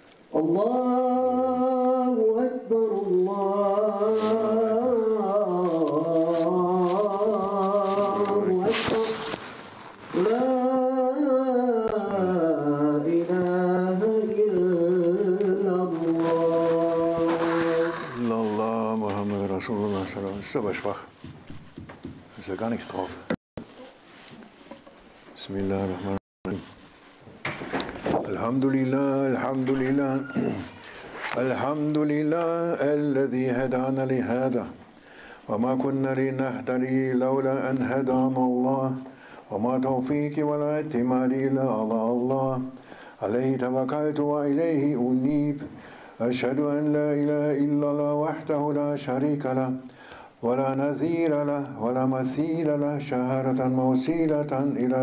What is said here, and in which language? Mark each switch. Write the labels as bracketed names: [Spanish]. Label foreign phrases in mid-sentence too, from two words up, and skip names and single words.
[Arabic] الله أكبر الله أكبر لا إله إلا الله إلا الله محمد رسول الله صلى الله عليه وسلم. [German] Ist aber schwach. Ist ja gar nichts drauf. [Arabic] بسم الله الرحمن الرحيم. الحمد لله، الحمد لله. الحمد لله، الذي هدانا لهذا. وما كنا لنهتدي لولا أن هدانا الله وما توفيقي ولا اعتمادي إلا على الله عليه توكلت وإليه أنيب أشهد أن لا إله إلا الله وحده لا شريك له ولا نذير له ولا مثيل له شهادة موصلة إلى